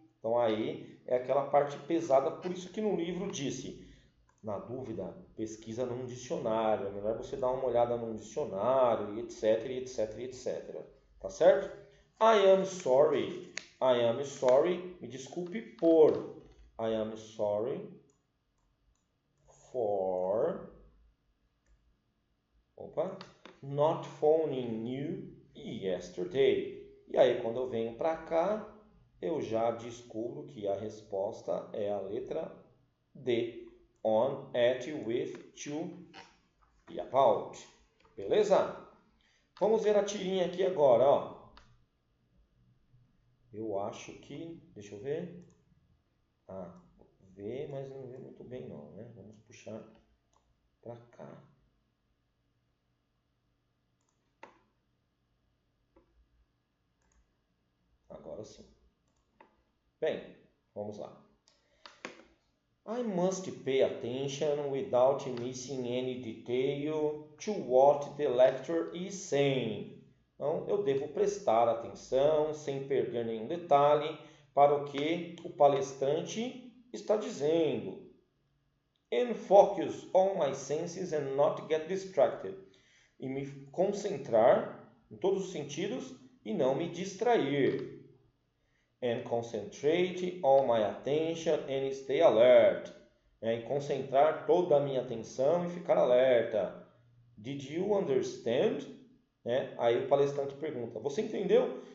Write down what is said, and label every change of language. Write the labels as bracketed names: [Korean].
[Portuguese] Então, aí é aquela parte pesada. Por isso que no livro disse, na dúvida, pesquisa num dicionário. É melhor você dar uma olhada num dicionário, e etc, etc, etc. Tá certo? [English] I am sorry. I am sorry, [Portuguese] me desculpe por. [English] I am sorry for not phoning you yesterday. [Portuguese] E aí, quando eu venho para cá, eu já descubro que a resposta é a letra D. [English] On, at, with, to e about. [Portuguese] Beleza? Vamos ver a tirinha aqui agora, ó. Eu acho que... Deixa eu ver. Vê, mas não vê muito bem não, né? Vamos puxar para cá. Agora sim. Bem, vamos lá. [English] I must pay attention without missing any detail to what the lecturer is saying. [Portuguese] Então, eu devo prestar atenção sem perder nenhum detalhe para o que o palestrante está dizendo. [English] And focus on my senses and not get distracted. [Portuguese] E me concentrar em todos os sentidos e não me distrair. [English] And concentrate all my attention and stay alert. [Portuguese] E concentrar toda a minha atenção e ficar alerta. [English] Did you understand? [Portuguese] Aí o palestrante pergunta, você entendeu?